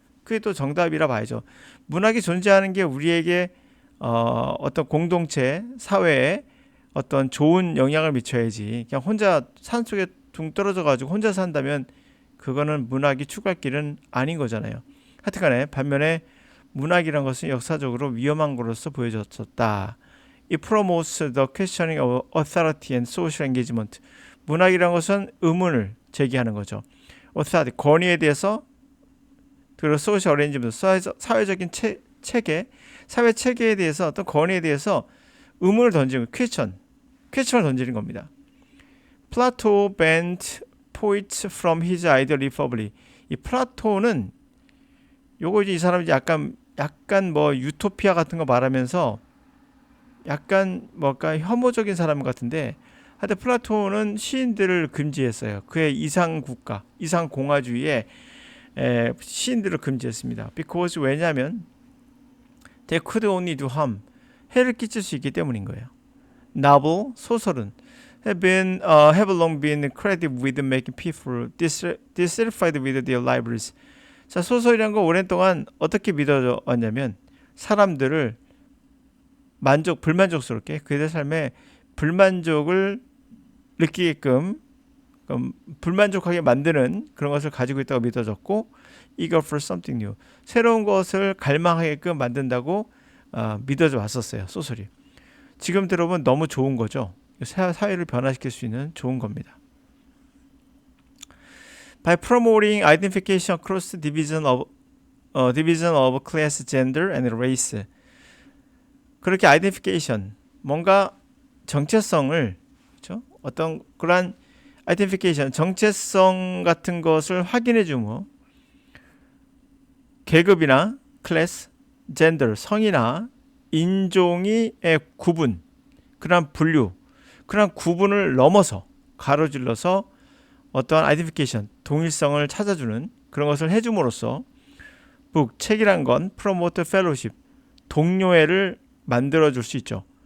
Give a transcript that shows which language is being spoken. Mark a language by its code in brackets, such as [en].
[ko] 그게 또 정답이라 봐야죠. 문학이 존재하는 게 우리에게 어떤 공동체, 사회에 어떤 좋은 영향을 미쳐야지 그냥 혼자 산속에 둥 떨어져 가지고 혼자 산다면 그거는 문학이 추구할 길은 아닌 거잖아요. 하여튼간에 반면에 문학이란 것은 역사적으로 위험한 것으로서 보여졌었다. [en] It promotes the questioning of authority and social engagement. [ko] 문학이란 것은 의문을 제기하는 거죠. authority, 권위에 대해서 그리고 [en] social arrangement, [ko] 사회적인 체계, 사회 체계에 대해서 어떤 권위에 대해서 의문을 던지는 퀘스천을 던지는 겁니다. [en] Plato banned poets from his ideal republic. [ko] 이 플라토는 요거 이제 이 사람이 약간 뭐 유토피아 같은 거 말하면서 약간 뭐랄까 혐오적인 사람 같은데 하여튼 플라토는 시인들을 금지했어요. 그의 이상 국가, 이상 공화주의에 시인들을 금지했습니다. [en] Because 왜냐하면 they could only do harm. [ko] 해를 끼칠 수 있기 때문인 거예요. [en] Novel, 소설은 have long been credited with making people dissatisfied with their lives. [ko] 자, 소설이란 거 오랜 동안 어떻게 믿어져 왔냐면 사람들을 불만족스럽게 그들의 삶에 불만족을 느끼게끔 불만족하게 만드는 그런 것을 가지고 있다고 믿어졌고 [en] eager for something new [ko] 새로운 것을 갈망하게끔 만든다고 믿어져 왔었어요. 소설이. 지금 들어보면 너무 좋은 거죠. 사회를 변화시킬 수 있는 좋은 겁니다. [en] By promoting identification across division of class, gender, and race. [ko] 그렇게 identification, 뭔가 정체성을, 그렇죠? 어떤 그런 identification, 정체성 같은 것을 확인해 주므로 계급이나 클래스, 젠더, 성이나 인종의 구분, 그런 분류, 그런 구분을 넘어서 가로질러서 어떠한 아이덴티피케이션, 동일성을 찾아주는 그런 것을 해줌으로써 책이란 건 [en] promote fellowship, [ko] 동료애를 만들어줄 수 있죠.